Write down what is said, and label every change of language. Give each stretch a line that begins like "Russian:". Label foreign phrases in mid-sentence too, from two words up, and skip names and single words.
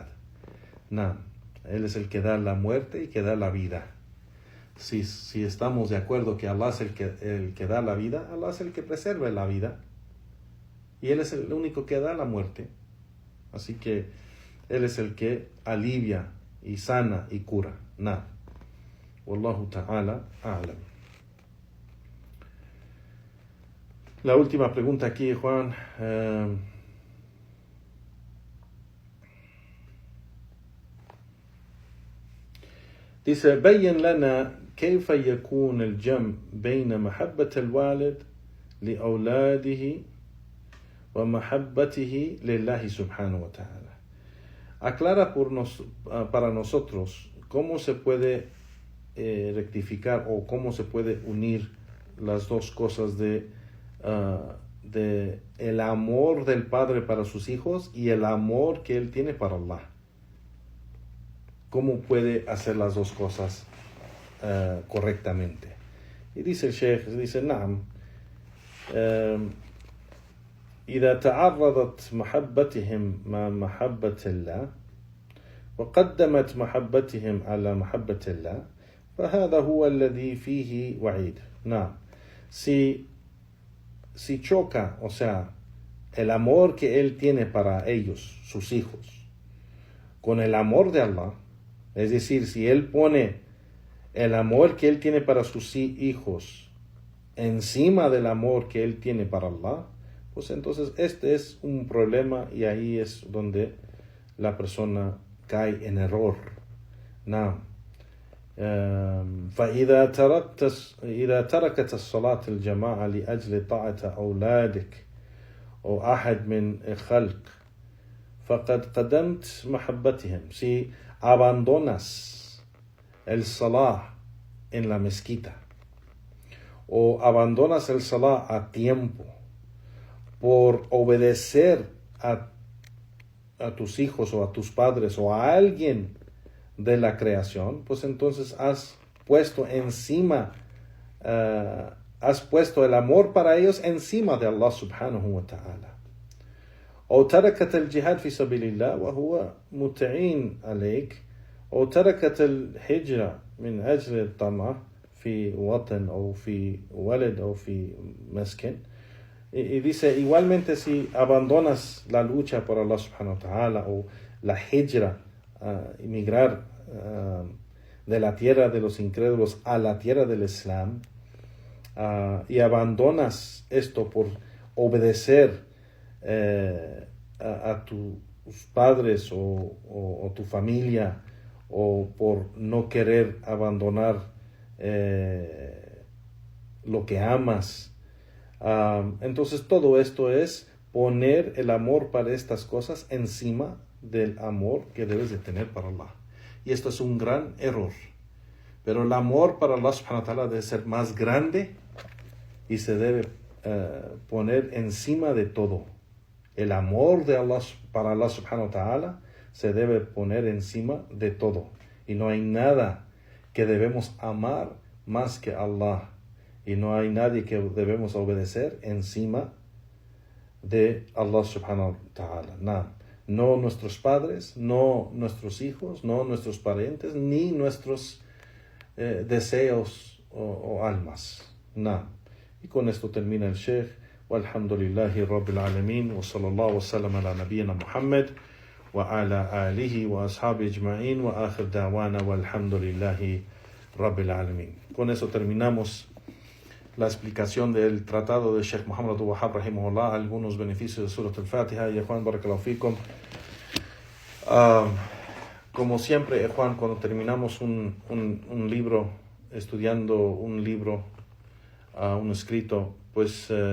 Spanish: Él es el que da la muerte y que da la vida. Si estamos de acuerdo que Allah es el que da la vida, Allah es el que preserva la vida, y Él es el único que da la muerte. Así que Él es el que alivia y sana y cura.
Arabic: والله تعالى أعلم.
Spanish: La última pregunta aquí, Juan. Dice,
Arabic: بين لنا كيف يكون الجمع بين محبة الوالد لأولاده ومحبته لله سبحانه وتعالى.
Spanish: Aclara para nosotros cómo se puede rectificar o cómo se puede unir las dos cosas de el amor del padre para sus hijos y el amor que él tiene para Allah. ¿Cómo puede hacer las dos cosas correctamente? Y dice el Sheikh, dice,
Arabic: نعم إذا تعرضت محبتهم مع محبة الله وقدمت محبتهم على محبة الله فهذا هو الذي فيه وعيد.
Spanish: Si choca, o sea, el amor que él tiene para ellos, sus hijos, con el amor de Allah, es decir, si él pone el amor que él tiene para sus hijos encima del amor que él tiene para Allah, pues entonces este es un problema, y ahí es donde la persona cae en error.
Arabic: فإذا تركت الصلاة الجماعة لأجل طاعة أولادك أو أحد من خلق فقد قدمت محبتهم.
Spanish: Si abandonas el salah en la mezquita o abandonas el salah a tiempo por obedecer a tus hijos o a tus padres o a alguien de la creación, pues entonces has puesto el amor para ellos encima de Allah
Arabic: سبحانه وتعالى. أو تركت الجهاد في سبيل الله وهو متعين عليك، أو تركت الهجرة من أجل الطمع في وطن أو في ولد أو في مسكن.
Spanish: Y dice, igualmente si abandonas la lucha por Allah
Arabic: سبحانه وتعالى
Spanish: o la hijra, emigrar de la tierra de los incrédulos a la tierra del Islam, y abandonas esto por obedecer a tus padres o tu familia, o por no querer abandonar lo que amas, Entonces todo esto es poner el amor para estas cosas encima del amor que debes de tener para Allah. Y esto es un gran error. Pero el amor para Allah
Arabic: سبحانه وتعالى
Spanish: debe ser más grande y se debe poner encima de todo. El amor de Allah, para Allah
Arabic: سبحانه وتعالى
Spanish: se debe poner encima de todo. Y no hay nada que debemos amar más que Allah. Y no hay nadie que debemos obedecer encima de Allah
Arabic: سبحانه وتعالى.
Spanish: Nada. No nuestros padres, no nuestros hijos, no nuestros parientes, ni nuestros deseos o almas. Nada. Y con esto termina el Sheikh.
Arabic: والحمد لله رب العالمين. وصلى الله وسلم على نبينا محمد. وعلى آله وأصحابه أجمعين. وآخر دعوانا والحمد لله رب العالمين.
Spanish: Con eso terminamos la explicación del tratado de Sheikh Muhammad Abdul Wahhab rahimahullah, algunos beneficios de Surat al-Fatiha. Y Juan,
Arabic: بارك الله فيكم.
Spanish: Como siempre, Juan, cuando terminamos un libro, estudiando un libro, un escrito, pues